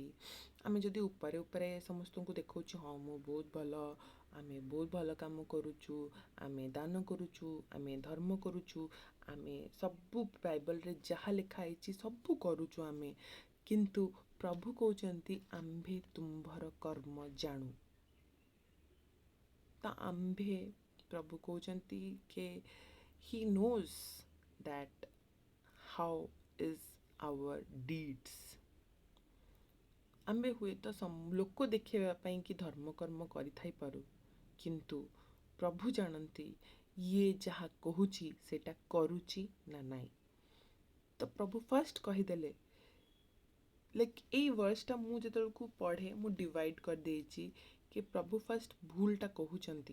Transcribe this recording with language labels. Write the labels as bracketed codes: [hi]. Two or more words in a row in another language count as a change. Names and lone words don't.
[or] ଆମେ ଯଦି ଉପରେ ଉପରେ ସମସ୍ତଙ୍କୁ ଦେଖାଉଛୁ, ହଁ ମୁଁ ବହୁତ ଭଲ, ଆମେ ବହୁତ ଭଲ କାମ କରୁଛୁ, ଆମେ ଦାନ କରୁଛୁ, ଆମେ ଧର୍ମ କରୁଛୁ, ଆମେ ସବୁ ବାଇବଲରେ ଯାହା ଲେଖା ହେଇଛି ସବୁ କରୁଛୁ ଆମେ, କିନ୍ତୁ ପ୍ରଭୁ କହୁଛନ୍ତି ଆମ୍ଭେ ତୁମ୍ଭର କର୍ମ ଜାଣୁ। ତ ଆମ୍ଭେ, ପ୍ରଭୁ କହୁଛନ୍ତି କି [en] he knows that how is our deeds। [or] ଆମ୍ଭେ ହୁଏତ ଲୋକ ଦେଖେଇବା ପାଇଁ କି ଧର୍ମକର୍ମ କରିଥାଇପାରୁ, କିନ୍ତୁ ପ୍ରଭୁ ଜାଣନ୍ତି ଇଏ ଯାହା କହୁଛି ସେଇଟା କରୁଛି ନା ନାହିଁ। ତ ପ୍ରଭୁ ଫାର୍ଷ୍ଟ କହିଦେଲେ, ଲାଇକ୍ ଏଇ ଭର୍ସଟା ମୁଁ ଯେତେବେଳକୁ ପଢ଼େ, ମୁଁ ଡିଭାଇଡ଼ କରିଦେଇଛି କି ପ୍ରଭୁ ଫାର୍ଷ୍ଟ ଭୁଲଟା କହୁଛନ୍ତି।